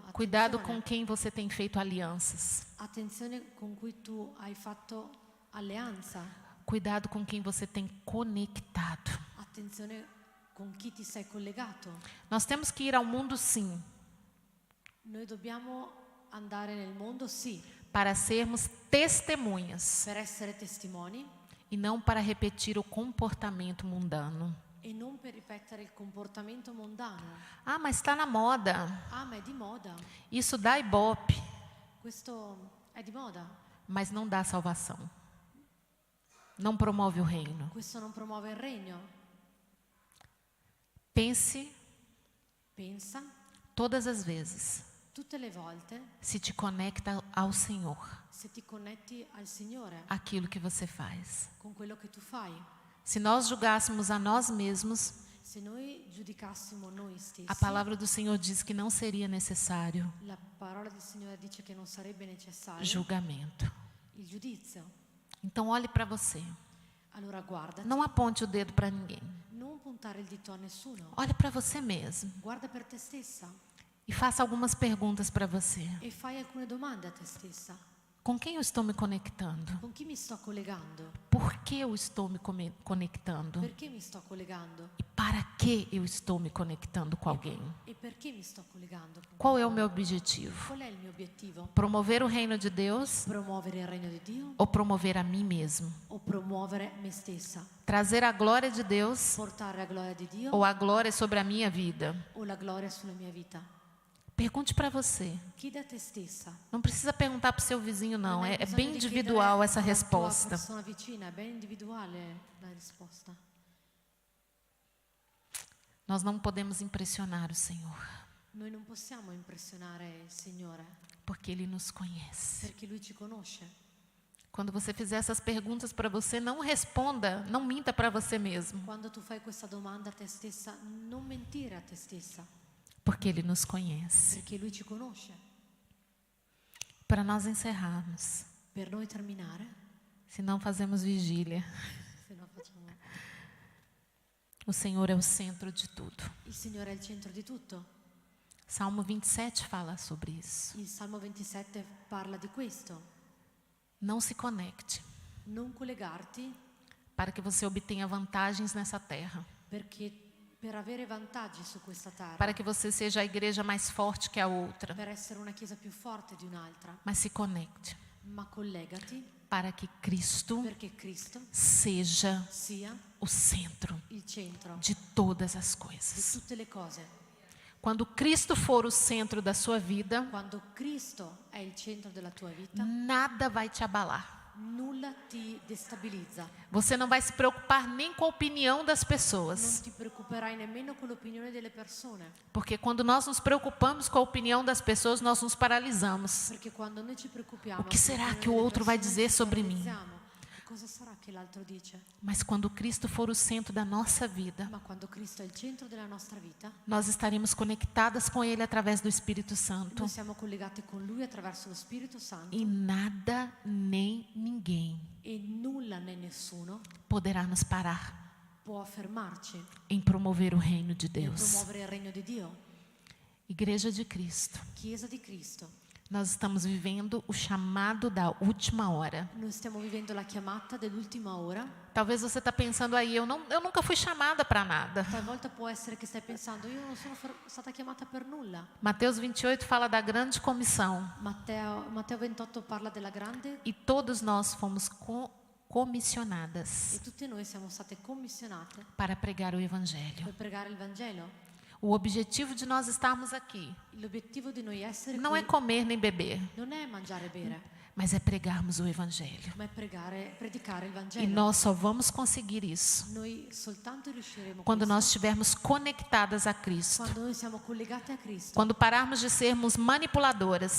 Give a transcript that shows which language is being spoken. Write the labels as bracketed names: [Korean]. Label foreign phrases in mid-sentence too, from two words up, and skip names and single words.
[Portuguese] Cuidado com quem você tem feito alianças. [Italian] Attenzione con cui tu hai fatto alleanza. [Portuguese] Cuidado com quem você tem conectado. [Italian] Attenzione con chi ti sei collegato. [Portuguese] Nós temos que ir ao mundo, sim, [Italian] Noi dobbiamo andare nel mondo, sì, [Portuguese] para sermos testemunhas [Italian] per essere testimoni [Portuguese] e não para repetir o comportamento mundano. [Italian] e non per ripetere il comportamento mondano. [Portuguese] Mas está na moda. [Italian] Ma è di moda. [Portuguese] Isso dá ibope, [Italian] Questo è di moda. [Portuguese] mas não dá salvação. Não promove o reino. [Italian] Questo non promuove il regno. [Portuguese] Pense [Italian] Pensa [Portuguese] todas as vezes [Italian] tutte le volte, [Portuguese] se te conecta ao Senhor, [Italian] se ti connetti al Signore [Portuguese] aquilo que você faz. [Italian] con quello che tu fai. [Portuguese] Se nós julgássemos a nós mesmos, [Italian] Se noi giudicassimo noi stessi, [Portuguese] a palavra do Senhor diz que não seria necessário [Italian] la parola del Signore dice che non sarebbe necessario [Portuguese] julgamento. [Italian] il giudizio. [Portuguese] Então olhe para você. [Italian] Allora guardati, [Portuguese] Não aponte o dedo para ninguém. [Italian] non puntare il dito a nessuno. [Portuguese] Olhe para você mesmo [Italian] Guarda per te stessa [Portuguese] e faça algumas perguntas para você. [Italian] e fai alcune domande a te stessa. [Portuguese] Com quem eu estou me conectando? [Italian] Con chi mi sto collegando? [Portuguese] Por que eu estou me conectando? [Italian] Perché mi sto collegando? [Portuguese] E para que eu estou me conectando com alguém? [Italian] E perché mi sto collegando? Con [Portuguese] Qual é o meu objetivo? [Italian] Qual è il mio obiettivo? [Portuguese] Promover o reino de Deus [Italian] Promuovere il regno di Dio [Portuguese] ou promover a mim mesmo? [Italian] o promuovere me stessa? [Portuguese] Trazer a glória de Deus [Italian] Portare la gloria di Dio [Portuguese] ou a glória sobre a minha vida? [Italian] o la gloria sulla mia vita? [Portuguese] Pergunte para você. [Italian] Chiedi a te stessa. [Portuguese] Não precisa perguntar para o seu vizinho, não. [Italian] Non hai [Portuguese] É [Italian] bisogno [Portuguese] bem [Italian] di [Portuguese] individual [Italian] chiedere [Portuguese] essa [Italian] alla tua [Portuguese] resposta. [Italian] persona vicina, è ben individuale la risposta. [Portuguese] Nós não podemos impressionar o Senhor, [Italian] Noi non possiamo impressionare il Signore [Portuguese] porque Ele nos conhece. [Italian] perché Lui ci conosce. [Portuguese] Quando você fizer essas perguntas para você, não responda, não minta para você mesmo, [Italian] Quando tu fai questa domanda a te stessa, non mentire a te stessa, [Portuguese] porque Ele nos conhece. [Italian] perché Lui ci conosce. [Portuguese] Para nós encerrarmos, [Italian] Per noi terminare, [Portuguese] se não fazemos vigília, [Italian] se no facciamo. [Portuguese] o Senhor é o centro de tudo. [Italian] Il Signore è il centro di tutto. [Portuguese] Salmo 27 fala sobre isso. [Italian] Il Salmo 27 parla di questo. [Portuguese] Não se conecte [Italian] Non collegarti [Portuguese] para que você obtenha vantagens nessa terra, [Italian] perché per avere vantaggi su questa terra, [Portuguese] para que você seja a igreja mais forte que a outra, [Italian] per essere una chiesa più forte di un'altra, [Portuguese] mas se conecte [Italian] ma collegati [Portuguese] para que Cristo [Italian] perché Cristo [Portuguese] seja [Italian] sia [Portuguese] o centro [Italian] il centro [Portuguese] de todas as [Italian] di [Portuguese] coisas. [Italian] tutte le cose. [Portuguese] Quando Cristo for o centro da sua vida, [Italian] Quando Cristo è il centro della tua vita, [Portuguese] nada vai te abalar. [Italian] nulla ti destabilizza. [Portuguese] Você não vai se preocupar nem com a opinião das [Italian] Non [Portuguese] pessoas, [Italian] ti preoccuperai nemmeno con l'opinione delle persone, [Portuguese] porque quando nós nos preocupamos com a opinião das pessoas, nós nos paralisamos. [Italian] perché quando noi ci preoccupiamo [Portuguese] O que será [Italian] con l'opinione [Portuguese] que o [Italian] delle [Portuguese] outro vai [Italian] persone, [Portuguese] dizer [Italian] ci [Portuguese] sobre mim? [Italian] paralizziamo. Cosa sarà che l'altro dice? [Portuguese] Mas quando Cristo for o centro da nossa vida, [Italian] Ma quando Cristo è il centro della nostra vita, [Portuguese] nós estaremos conectadas com Ele através do Espírito Santo. [Italian] noi siamo collegati con Lui attraverso lo Spirito Santo [Portuguese] E nada nem ninguém [Italian] e nulla né nessuno [Portuguese] poderá nos parar [Italian] può fermarci [Portuguese] em promover o reino de [Italian] nel [Portuguese] Deus. [Italian] promuovere il regno di Dio. [Portuguese] Igreja de Cristo, [Italian] Chiesa di Cristo, [Portuguese] nós estamos vivendo o chamado da última hora. [Italian] noi stiamo vivendo la chiamata dell'ultima ora. [Portuguese] Talvez você está pensando aí, eu nunca fui chamada para nada. [Italian] Talvolta può essere che stai pensando, io non sono stata chiamata per nulla. [Portuguese] Mateus 28 fala da grande comissão. [Italian] Matteo 28 parla della grande [Portuguese] E todos nós fomos comissionadas [Italian] e tutte noi siamo state commissionate [Portuguese] para pregar o Evangelho. [Italian] per pregare il Vangelo. [Portuguese] O objetivo de nós estarmos aqui [Italian] L'obiettivo di noi essere [Portuguese] não [Italian] qui [Portuguese] é comer nem beber, [Italian] non è mangiare e bere, [Portuguese] mas é pregarmos o Evangelho. [Italian] ma è predicare il [Portuguese] E [Italian] Vangelo. [Portuguese] nós só vamos conseguir isso [Italian] Noi soltanto riusciremo a [Portuguese] quando [Italian] questo [Portuguese] nós estivermos conectadas a Cristo. [Italian] quando noi siamo collegati a Cristo. [Portuguese] Quando pararmos de sermos manipuladoras,